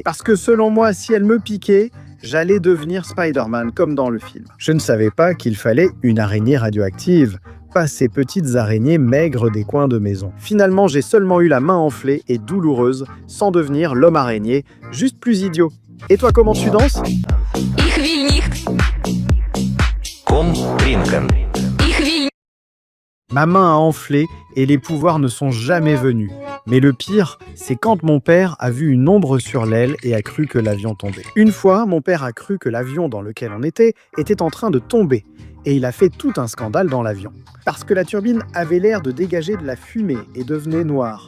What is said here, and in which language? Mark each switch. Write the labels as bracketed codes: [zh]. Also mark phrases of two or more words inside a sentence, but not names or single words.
[fr] Parce que selon moi, si elle me piquait, j'allais devenir Spider-Man, comme dans le film. Je ne savais pas qu'il fallait une araignée radioactive, pas ces petites araignées maigres des coins de maison. Finalement, j'ai seulement eu la main enflée et douloureuse, sans devenir l'homme araignée, juste plus idiot. Et toi, comment tu danses ? [de] Ich will nicht. Komm, trinken. Ich will. [fr] Ma main a enflé et les pouvoirs ne sont jamais venus. Mais le pire, c'est quand mon père a vu une ombre sur l'aile et a cru que l'avion tombait. Une fois, mon père a cru que l'avion dans lequel on était en train de tomber. Et il a fait tout un scandale dans l'avion. Parce que la turbine avait l'air de dégager de la fumée et devenait noire.